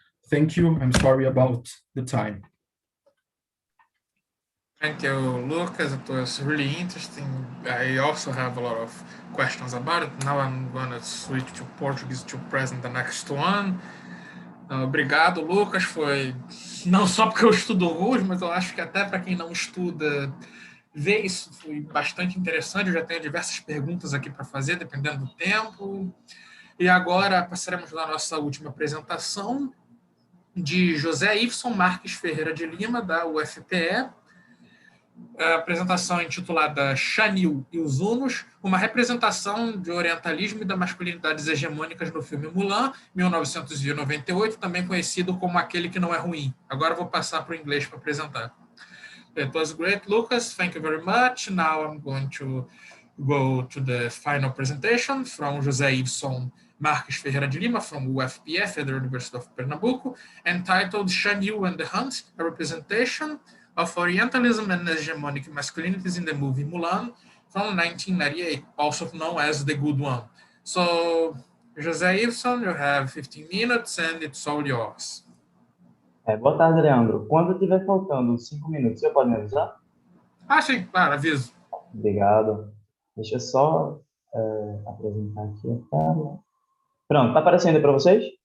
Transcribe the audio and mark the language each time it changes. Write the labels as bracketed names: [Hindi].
[English] Thank you. I'm sorry about the time. Thank you, Lucas. It was really interesting. I also have a lot of questions about it. Now I'm going to switch to Portuguese to present the next one. [Portuguese] Obrigado, Lucas. Foi não só porque eu estudo Rus, mas eu acho que até para quem não estuda, ver isso foi bastante interessante. Eu já tenho diversas perguntas aqui para fazer, dependendo do tempo. E agora passaremos na nossa última apresentação de José Iveson Marques Ferreira de Lima, da UFPE. A apresentação é intitulada Xanil e os Hunos, uma representação de orientalismo e da masculinidades hegemônicas no filme Mulan, 1998, também conhecido como Aquele que Não É Ruim. Agora eu vou passar para o inglês para apresentar. [English] It was great, Lucas. Thank you very much. Now I'm going to go to the final presentation from José Iveson Marques Ferreira de Lima from UFPE, Federal University of Pernambuco, entitled Xanil and the Hunt, a representation of Orientalism and Hegemonic Masculinities in the movie Mulan from 1998, also known as The Good One. So, José Iveson, you have 15 minutes and it's all yours. [Portuguese] Boa tarde, Leandro. Quando tiver faltando 5 minutos, você pode me avisar? Sim, claro, aviso. Obrigado. Deixa eu só apresentar aqui a tela. Pronto, tá aparecendo para vocês?